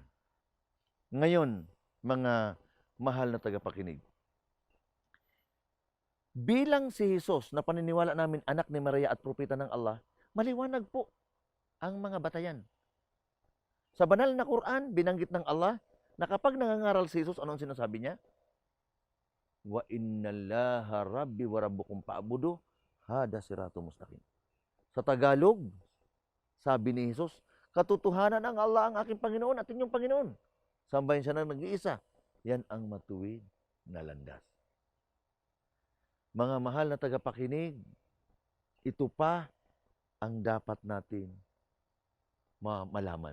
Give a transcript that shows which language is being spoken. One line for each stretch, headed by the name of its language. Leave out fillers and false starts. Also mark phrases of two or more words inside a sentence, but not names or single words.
Filipino: Ngayon, mga mahal na tagapakinig, bilang si Jesus na paniniwala namin anak ni Maria at propeta ng Allah, maliwanag po ang mga batayan. Sa banal na Quran, binanggit ng Allah na kapag nangangaral si Jesus, anong sinasabi niya?
Arabic: وإن الله ربي وربكم فاعبدوه هذا صراط مستقيم.
Filipino: Sa Tagalog, sabi ni Jesus, katotohanan ang Allah ang aking Panginoon at inyong Panginoon. Sambahin siya ng nag-iisa. Yan ang matuwid na landas. Mga mahal na tagapakinig, ito pa ang dapat natin malaman.